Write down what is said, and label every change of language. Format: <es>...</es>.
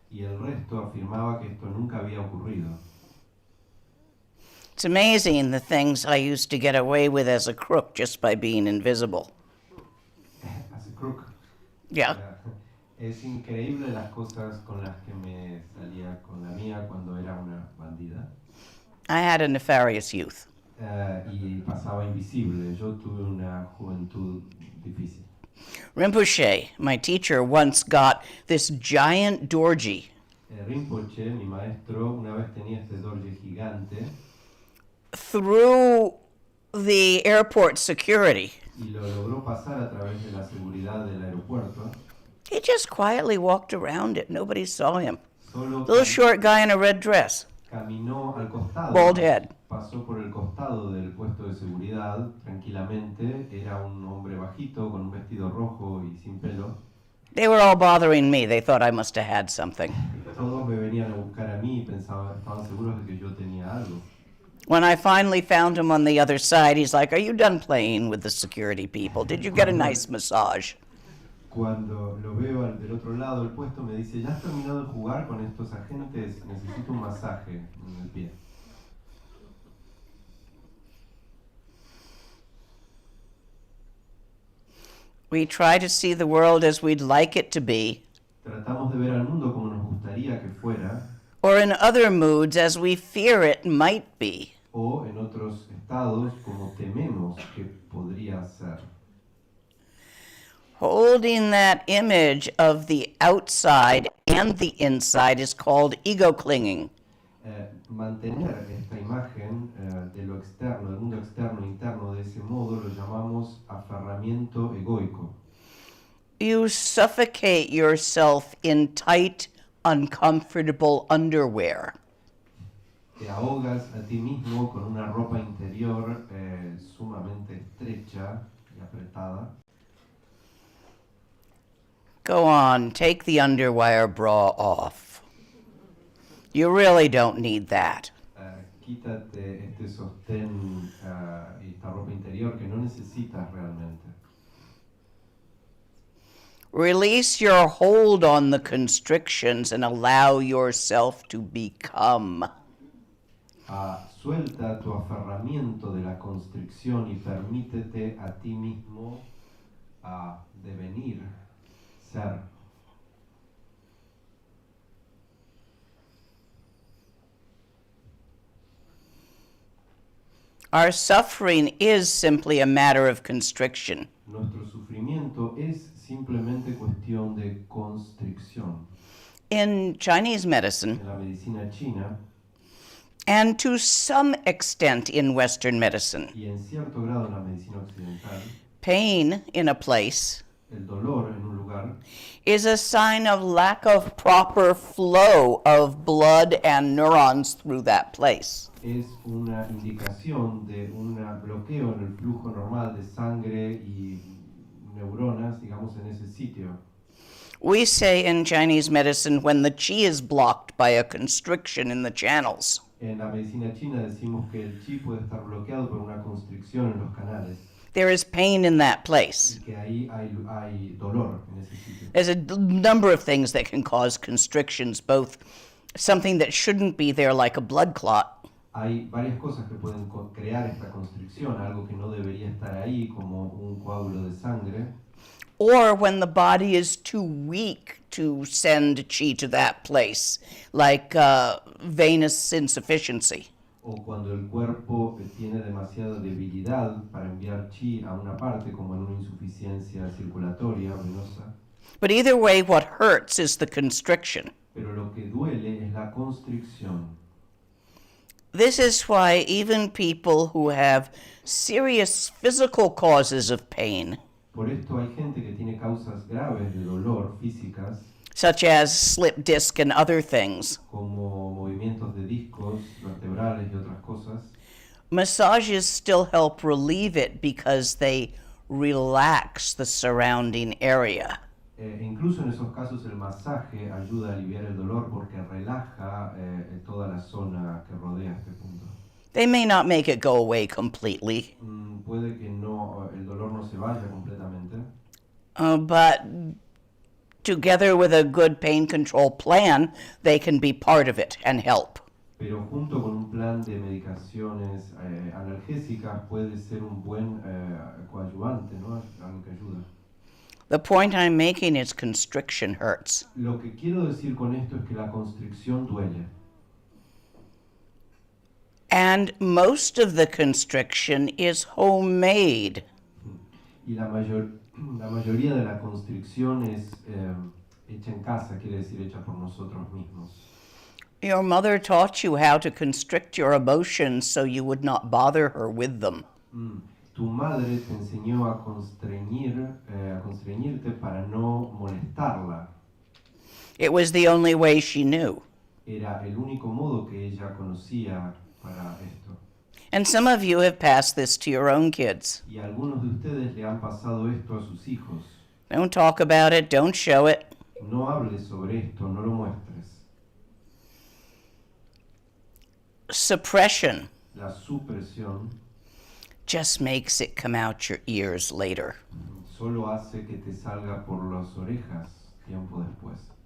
<es>Y el resto afirmaba que esto nunca había ocurrido.</es> <en>It's amazing the things I used to get away with as a crook just by being invisible. As a crook. Yeah.</en> <es>Es increíble las cosas con las que me salía con la mía cuando era una bandida.</es> <en>I had a nefarious youth.</en> <es>Y pasaba invisible. Yo tuve una juventud difícil.</es> <en>Rinpoche, my teacher, once got this giant dorji.</en> <es>Rinpoche, mi maestro, una vez tenía este dorje gigante</es> <en>Through the airport security.</en> <es>y lo logró pasar a través de la seguridad del aeropuerto.</es> <en>He just quietly walked around it. Nobody saw him.</en> <es>Solo</es> <en>Little short guy in a red dress.</en> <es>caminó al costado,</es> <en>Bald head.</en> <es>pasó por el costado del puesto de seguridad tranquilamente. Era un hombre bajito con un vestido rojo y sin pelo.</es> <en>They were all bothering me. They thought I must have had something.</en> <es>Todos me venían a buscar a mí y estaban seguros de que yo tenía algo.</es> <en>When I finally found him on the other side, he's like, "Are you done playing with the security people? Did you get a nice massage?"</en> <es>Cuando lo veo del otro lado del puesto me dice, ¿ya has terminado de jugar con estos agentes? Necesito un masaje en el pie.</es> <en>We try to see the world as we'd like it to be,</en> <es>Tratamos de ver al mundo como nos gustaría que fuera,</es> <en>or in other moods as we fear it might be.</en> <es>o en otros estados como tememos que podría ser.</es> <en>Holding that image of the outside and the inside is called ego clinging.</en> <es>mantener esta imagen de lo externo, del mundo externo e interno de ese modo, lo llamamos aferramiento egoico.</es> <en>You suffocate yourself in tight, uncomfortable underwear.</en> <es>Te ahogas a ti mismo con una ropa interior sumamente estrecha y apretada.</es> <en>Go on, take the underwire bra off. You really don't need that.</en> <es>Quítate este sostén y esta ropa interior que no necesitas realmente.</es> <en>Release your hold on the constrictions and allow yourself to become.</en> <es>Suelta tu aferramiento de la constricción y permítete a ti mismo devenir, ser.</es> <en>Our suffering is simply a matter of constriction.</en> <es>Nuestro sufrimiento es simplemente cuestión de constricción.</es> <en>In Chinese medicine,</en> <es>En la medicina china</es> <en>and to some extent in Western medicine,</en> <es>y en cierto grado en la medicina occidental,</es> <en>pain in a place</en> <es>el dolor en un lugar</es> <en>is a sign of lack of proper flow of blood and neurons through that place.</en> <es>es una indicación de un bloqueo en el flujo normal de sangre y neuronas, digamos, en ese sitio.</es> <en>We say in Chinese medicine when the qi is blocked by a constriction in the channels.</en> <es>En la medicina china decimos que el chi puede estar bloqueado por una constricción en los canales</es> <en>There is pain in that place.</en> <es>y que ahí hay dolor en ese sitio.</es> <en>There's a number of things that can cause constrictions, both something that shouldn't be there, like a blood clot,</en> <es>Hay varias cosas que pueden crear esta constricción, algo que no debería estar ahí, como un coágulo de sangre,</es> <en>or when the body is too weak to send qi to that place, like venous insufficiency.</en> <es>o cuando el cuerpo tiene demasiada debilidad para enviar chi a una parte, como en una insuficiencia circulatoria venosa.</es> <en>But either way, what hurts is the constriction.</en> <es>Pero lo que duele es la constricción.</es> <en>This is why even people who have serious physical causes of pain,</en> <es>Por esto hay gente que tiene causas graves de dolor físicas,</es> <en>such as slip disc and other things,</en> <es>como movimientos de discos vertebrales y otras cosas.</es> <en>massages still help relieve it because they relax the surrounding area.</en> <es>Incluso en esos casos el masaje ayuda a aliviar el dolor porque relaja toda la zona que rodea este punto.</es> <en>They may not make it go away completely,</en> <es>Puede que no, el dolor no se vaya completamente,</es> <en>but together with a good pain control plan, they can be part of it and help.</en> <es>pero junto con un plan de medicaciones analgésicas puede ser un buen coadyuvante, ¿no? Algo que ayuda.</es> <en>The point I'm making is constriction hurts.</en> <es>Lo que quiero decir con esto es que la constricción duele.</es> <en>And most of the constriction is homemade.</en> <es>Y la mayoría de la constricción es hecha en casa, quiere decir hecha por nosotros mismos.</es> <en>Your mother taught you how to constrict your emotions so you would not bother her with them.</en> <es>Tu madre te enseñó a constreñirte para no molestarla.</es> <en>It was the only way she knew.</en> <es>Era el único modo que ella conocía para esto.</es> <en>And some of you have passed this to your own kids.</en> <es>Y a algunos de ustedes le han pasado esto a sus hijos.</es> <en>Don't talk about it, don't show it.</en> <es>No hables sobre esto, no lo muestres.</es> <en>Suppression</en> <es>La supresión</es> <en>just makes it come out your ears later.</en> <es>solo hace que te salga por las orejas tiempo después.</es>